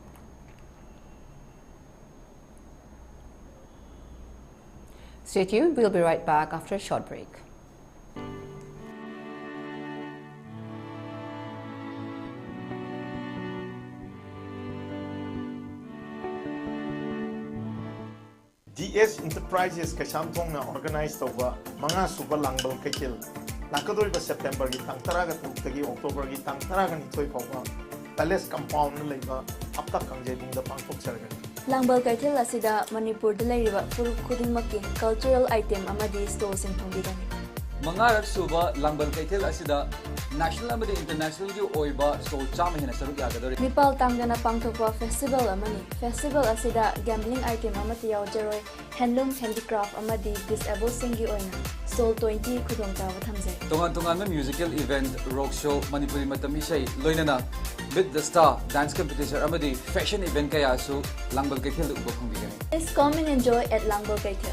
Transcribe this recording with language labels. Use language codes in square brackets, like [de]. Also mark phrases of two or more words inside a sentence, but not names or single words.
[en] Stay tuned, we'll be right back after a short break. [mni] DS Enterprises Kasamthong na organize toba mga suba langbal kaikil nakadori ba September gi tang taraga tagi October gi tang taraga ni thoi phawa palace compound na leiba apta kangjai bung da pangthok sarga Langbal Kaikil asida Manipur da leiriba furup khudingmakki [en] cultural item [mni] amadi store sin thongbidan Mangarak suba Langbal Kaikil asida national amadi international gi oiba store chama hena saruk yagadori Nipal tangdana pangthokpa festival amani festival asida gambling item amati yawjaroi [en] handloom handicraft [mni] amadi disabled singi oina Soul 20 khudongtawa thamjai tongan [en] musical event rock show [mni] Manipuri matam isai loinana [en] with the star dance competition [mni] amadi [en] fashion event [mni] kaya su Langbal Kaikil uba khongbigani [en] Please come and enjoy at Langbal Kaikil